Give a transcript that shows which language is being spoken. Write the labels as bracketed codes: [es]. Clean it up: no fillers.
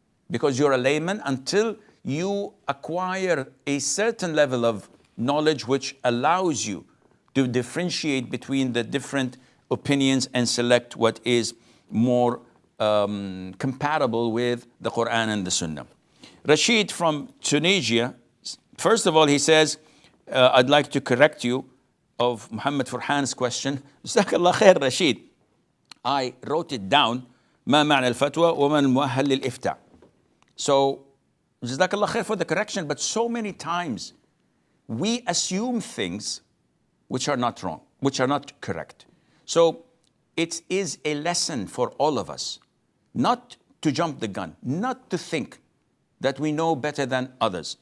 [en] Because you're a layman until you acquire a certain level of knowledge which allows you to differentiate between the different opinions and select what is more compatible with the Quran and the Sunnah. Rashid from Tunisia, first of all, he says, I'd like to correct you of Muhammad Farhan's question. Jazakallah khair, Rashid. I wrote it down. [ar] ما معنى الفتوى وما المؤهل للإفتاء. [en] So, Jazakallah khair for the correction, but so many times we assume things which are not wrong, which are not correct. So, it is a lesson for all of us not to jump the gun, not to think that we know better than others.